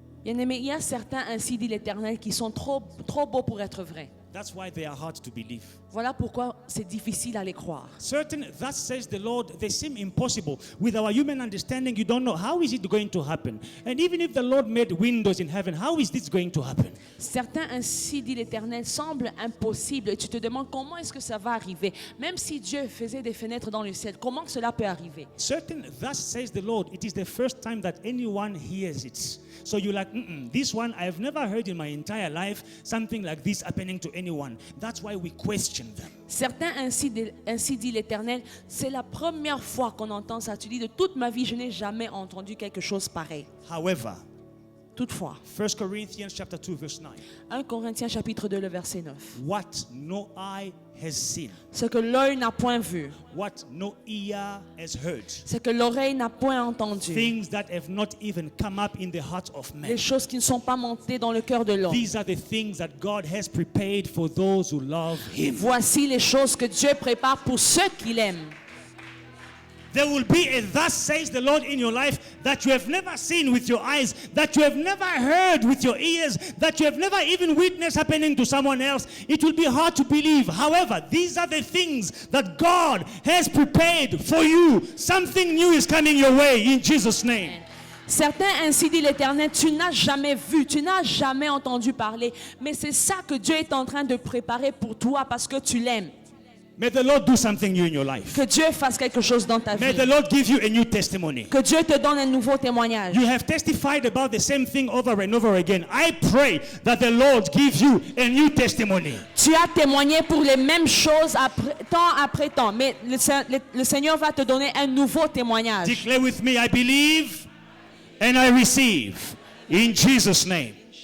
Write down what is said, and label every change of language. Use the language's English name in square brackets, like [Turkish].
[French] Bien-aimés, il y a certains, ainsi dit l'Éternel, qui sont trop beaux pour être vrais. [English] That's why they are hard to believe. [French] Voilà pourquoi c'est difficile à les croire. [English] Certain, thus says the Lord, they seem impossible. With our human understanding, you don't know how is it going to happen. And even if the Lord made windows in heaven, how is this going to happen? [French] Certains, ainsi dit l'Éternel, semblent impossibles. Et tu te demandes comment est-ce que ça va arriver. Même si Dieu faisait des fenêtres dans le ciel, comment cela peut arriver? [English] Certain, thus says the Lord, it is the first time that anyone hears it. So you're like, this one, I have never heard in my entire life something like this happening to anyone. That's why we question them. [French] Certains, ainsi dit l'Éternel, c'est la première fois qu'on entend ça. Tu dis, de toute ma vie, je n'ai jamais entendu quelque chose pareil. [English] However, [French] Toutefois, [English] 1 Corinthians chapter 2 verse 9. [French] 1 Corinthiens chapitre 2, le verset 9. [English] What no eye has seen, [French] Ce que l'œil n'a point vu, [English] what no ear has heard, [French] ce que l'oreille n'a point entendu, [English] things that have not even come up in the heart of man. [French] les choses qui ne sont pas montées dans le cœur de l'homme. [English] These are the things that God has prepared for those who love Him. [French] Voici les choses que Dieu prépare pour ceux qui l'aiment. [English] There will be a thus says the Lord in your life that you have never seen with your eyes, that you have never heard with your ears, that you have never even witnessed happening to someone else. It will be hard to believe. However, these are the things that God has prepared for you. Something new is coming your way in Jesus' name. [French] Certains, ainsi dit l'Éternel, tu n'as jamais vu, tu n'as jamais entendu parler, mais c'est ça que Dieu est en train de préparer pour toi parce que tu l'aimes. [English] May the Lord do something new in your life. [French] Que Dieu fasse quelque chose dans ta [English] May [French] vie. [English] the Lord give you a new testimony. [French] Que Dieu te donne un nouveau témoignage. [English] You have testified about the same thing over and over again. I pray that the Lord gives you a new testimony. [French] Tu as témoigné pour les mêmes choses temps après temps, mais le Seigneur va te donner un nouveau témoignage. [English] Declare with me, I believe and I receive in Jesus' name.